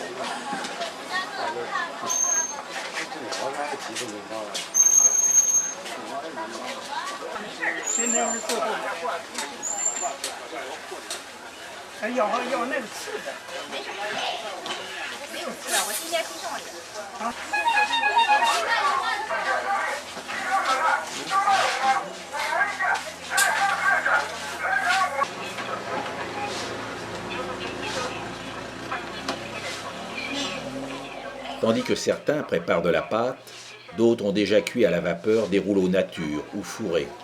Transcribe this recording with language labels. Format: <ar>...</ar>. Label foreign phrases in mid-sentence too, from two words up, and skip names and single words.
<zh>我看几分钟到了。今天是最后的。哎，要那个吃的。没有吃了，我今天去上的。啊。</zh> <fr>Tandis que certains préparent de la pâte, d'autres ont déjà cuit à la vapeur des rouleaux nature ou fourrés.</fr>